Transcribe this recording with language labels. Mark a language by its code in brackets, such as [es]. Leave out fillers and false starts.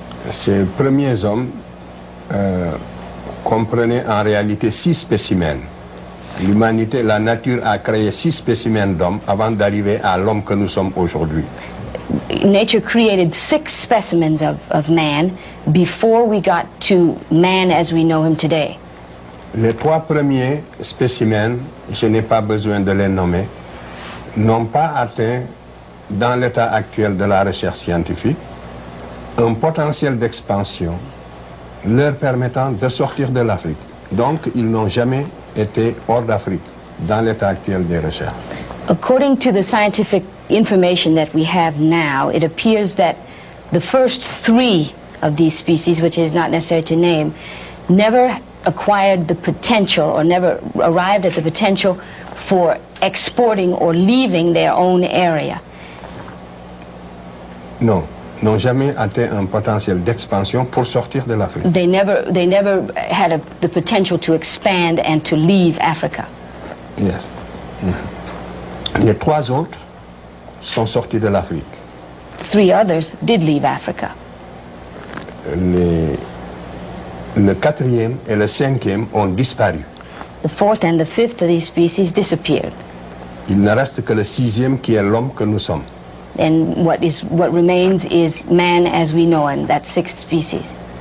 [fr] Ces premiers hommes comprenaient en réalité 6 spécimens. L'humanité, la nature a créé 6 spécimens d'hommes avant d'arriver à l'homme que nous sommes aujourd'hui. [en] Nature created 6 specimens of man before we got to man as we know him today. [fr] Les 3 premiers spécimens, je n'ai pas besoin de les nommer, n'ont pas atteint, dans l'état actuel de la recherche scientifique, un potentiel d'expansion leur permettant de sortir de l'Afrique. Donc, ils n'ont jamais été hors d'Afrique, dans l'état actuel des recherches. [en] According to the scientific information that we have now, it appears that the first 3 of these species, which is not necessary to name, never acquired the potential or never arrived at the potential for exporting or leaving their own area. [fr] Non, n'ont jamais atteint un potentiel d'expansion pour sortir de l'Afrique. [en] They never had the potential to expand and to leave Africa. Yes. [fr] Les 3 autres sont sortis de l'Afrique. [en] 3 others did leave Africa. [fr] Le quatrième et le cinquième ont disparu. [en] The fourth and the fifth of these species disappeared. [fr] Il ne reste que le sixième qui est l'homme que nous sommes. [en] And what remains is man as we know him, that sixth species.